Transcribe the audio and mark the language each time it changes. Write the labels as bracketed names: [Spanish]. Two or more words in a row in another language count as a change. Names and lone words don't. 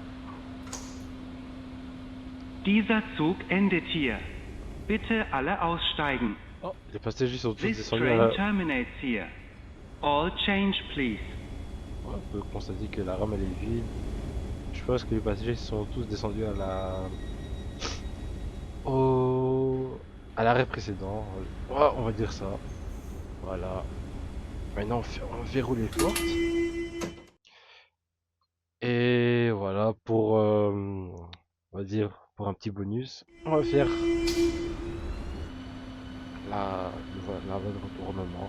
[German] Dieser Zug endet hier. Bitte alle aussteigen. [French] Oh, les passagers sont tous [English] This [French] descendus [English] train terminates here. All change, please. [French] On peut constater que la rame elle est vide. Je pense que les passagers sont tous descendus à à l'arrêt précédent. Ouais, on va dire ça. Voilà. Maintenant on verrouille les portes. Et voilà pour on va dire pour un petit bonus, on va faire la voie de retournement.